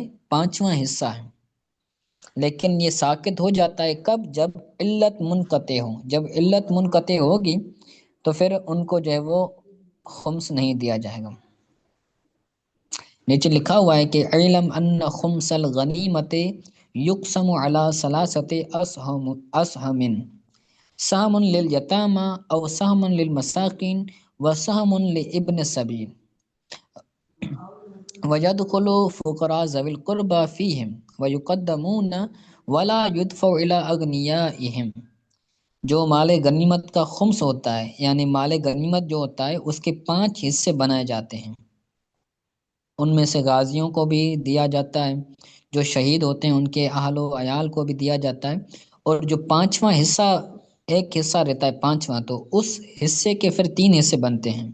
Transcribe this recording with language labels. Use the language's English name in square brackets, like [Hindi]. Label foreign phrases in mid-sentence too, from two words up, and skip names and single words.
[Urdu] پانچواں حصہ ہے. لیکن یہ ساقط ہو جاتا ہے کب؟ جب علت منقطع ہو. جب علت منقطع ہوگی تو پھر ان کو جو ہے وہ خمس نہیں دیا جائے گا. نیچے لکھا ہوا ہے کہ [Arabic] علم ان خمس الغنیمت یقسم علی ثلاثت اسہم، سہم للیتامى او سہم للمساکین و سہم لابن السبیل ويدخل فقراء ذوي القربى فيهم ويقدمون ولا يدفع الى اغنيائهم. [Urdu] جو مال غنیمت کا خمس ہوتا ہے، یعنی مال غنیمت جو ہوتا ہے اس کے 5 حصے بنائے جاتے ہیں. ان میں سے غازیوں کو بھی دیا جاتا ہے، جو شہید ہوتے ہیں ان کے اہل و عیال کو بھی دیا جاتا ہے. اور جو پانچواں حصہ، ایک حصہ رہتا ہے پانچواں، تو اس حصے کے پھر 3 حصے بنتے ہیں.